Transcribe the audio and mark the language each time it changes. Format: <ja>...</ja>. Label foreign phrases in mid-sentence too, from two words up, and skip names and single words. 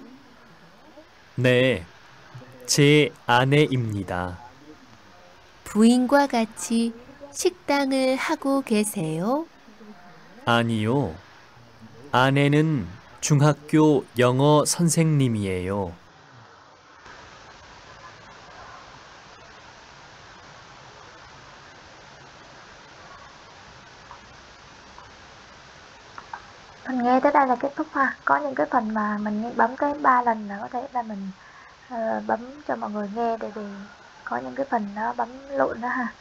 <ko>네, 제 아내입니다. 부인과 같이 식당을 하고 계세요? 아니요, 아내는 중학교 영어 선생님이에요.</ko> <vi>Mình nghe tới đây là kết thúc ha. Có những cái phần mà mình bấm tới 3 lần là có thể là mình bấm cho mọi người nghe, tại vì có những cái phần nó bấm lộn đó ha.</vi>